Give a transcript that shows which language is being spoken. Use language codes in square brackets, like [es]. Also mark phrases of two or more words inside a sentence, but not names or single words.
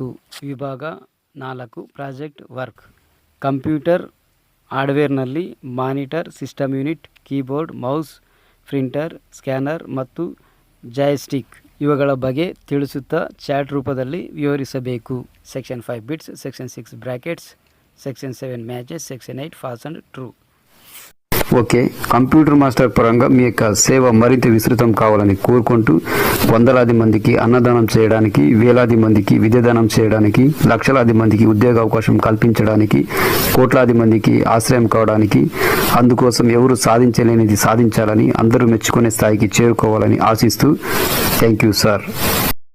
[kn] ವಿಭಾಗ 4 [en] project work. [kn] ಕಂಪ್ಯೂಟರ್ ಹಾರ್ಡ್ವೇರ್ನಲ್ಲಿ [en] monitor, system unit, keyboard, mouse, printer, scanner [kn] ಮತ್ತು ಜಾಯ್ಸ್ಟಿಕ್ ಇವುಗಳ ಬಗ್ಗೆ ತಿಳಿಸುತ್ತಾ ಚಾಟ್ ರೂಪದಲ್ಲಿ ವಿವರಿಸಬೇಕು. [en] section 5 bits, section 6 brackets, section 7 matches, section 8 false and true. [te] ఓకే. కంప్యూటర్ మాస్టర్ పరంగా మీ యొక్క సేవ మరింత విస్తృతం కావాలని కోరుకుంటూ వందలాది మందికి అన్నదానం చేయడానికి, వేలాది మందికి విద్యాదానం చేయడానికి, లక్షలాది మందికి ఉద్యోగ అవకాశం కల్పించడానికి, కోట్లాది మందికి ఆశ్రయం కావడానికి, అందుకోసం ఎవరు సాధించలేనిది సాధించాలని, అందరూ మెచ్చుకునే స్థాయికి చేరుకోవాలని ఆశిస్తూ [en] thank you sir.